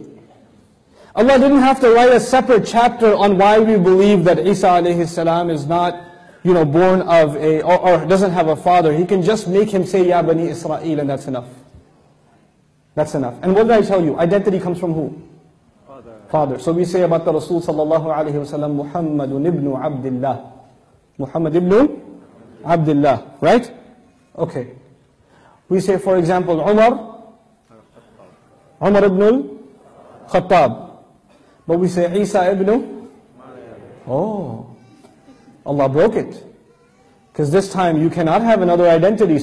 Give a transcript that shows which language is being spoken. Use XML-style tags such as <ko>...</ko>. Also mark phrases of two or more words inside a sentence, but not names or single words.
<en>Allah didn't have to write a separate chapter on why we believe that Isa</en> <ar>alayhi salam</ar> <en>is not, born of or doesn't have a father. He can just make him say</en> <ar>Ya Bani Israel,</ar> <en>and that's enough. That's enough. And what did I tell you? Identity comes from who? Father. So we say about the Rasul</en> <ar>sallallahu alayhi wa sallam, Muhammadun ibn Abdullah.</ar> <en>Muhammad ibn Abdullah. Right? Okay. We say, for example, Umar ibn al-Khattab. But we say Isa ibn, Allah broke it. Because this time you cannot have another identity.</en>